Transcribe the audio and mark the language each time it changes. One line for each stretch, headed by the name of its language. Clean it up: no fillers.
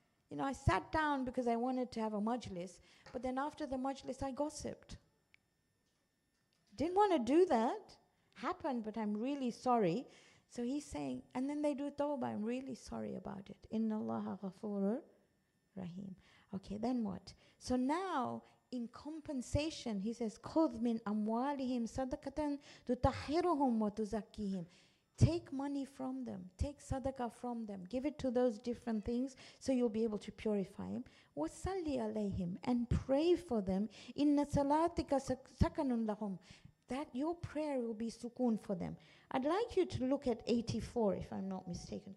English: You know, I sat down because I wanted to have a majlis, but then after the majlis, I gossiped. Didn't want to do that. Happened, but I'm really sorry. So he's saying, and then they do tawbah, I'm really sorry about it.
Arabic: Inna Allaha ghafurur rahim.
English: Okay, then what? So now, in compensation, he says,
Arabic: خُذْ مِنْ أَمْوَالِهِمْ صَدَقَةً تُطَهِّرُهُمْ وَتُزَكِّيهِمْ.
English: Take money from them, take sadaqah from them, give it to those different things so you'll be able to purify him.
Arabic: وَصَلِّ عَلَيْهِمْ,
English: and pray for them.
Arabic: إِنَّ صَلَاتِكَ سَكَنٌ لَهُمْ,
English: that your prayer will be sukoon for them. I'd like you to look at 84, if I'm not mistaken.